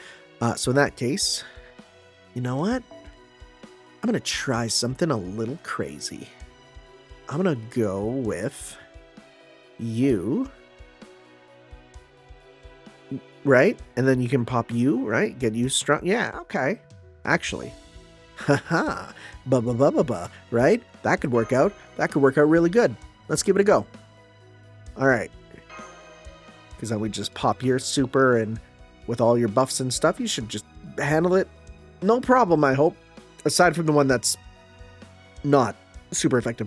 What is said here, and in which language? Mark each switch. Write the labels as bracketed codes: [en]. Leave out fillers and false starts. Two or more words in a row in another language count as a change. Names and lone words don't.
[en] So in that case, you know what? I'm going to try something a little crazy. I'm going to go with you. Right? And then you can pop you, right? Get you strong. Yeah, okay. Actually. Haha. Ba-ba-ba-ba-ba. Right? That could work out. That could work out really good. Let's give it a go. All right. Because then we just pop your super, and with all your buffs and stuff, you should just handle it. No problem, I hope. Aside from the one that's not super effective.